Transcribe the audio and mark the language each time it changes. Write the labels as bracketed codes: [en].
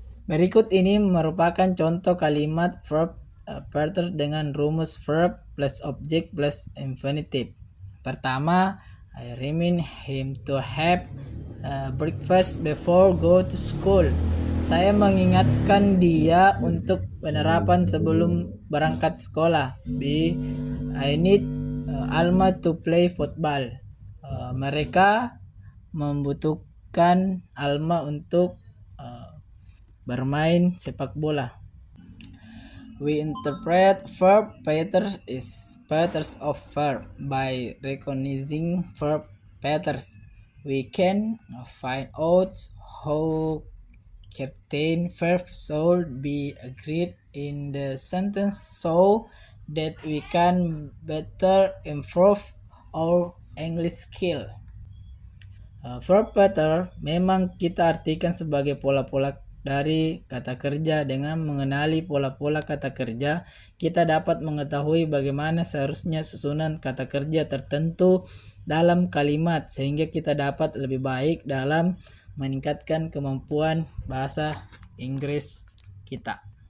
[id] Berikut ini merupakan contoh kalimat verb pattern dengan rumus verb plus object plus infinitive. Pertama, [en] I remind him to have breakfast before go to school. [id] Saya mengingatkan dia untuk penerapan sebelum berangkat sekolah. B. [en] I need Alma to play football. [id] Mereka membutuhkan Alma untuk bermain sepak bola. [en] We interpret verb patterns as patterns of verb. By recognizing verb patterns, we can find out how certain verbs should be agreed in the sentence so that we can better improve our English skill. [id] Verb pattern memang kita artikan sebagai pola-pola dari kata kerja. Dengan mengenali pola-pola kata kerja, kita dapat mengetahui bagaimana seharusnya susunan kata kerja tertentu dalam kalimat, sehingga kita dapat lebih baik dalam meningkatkan kemampuan bahasa Inggris kita.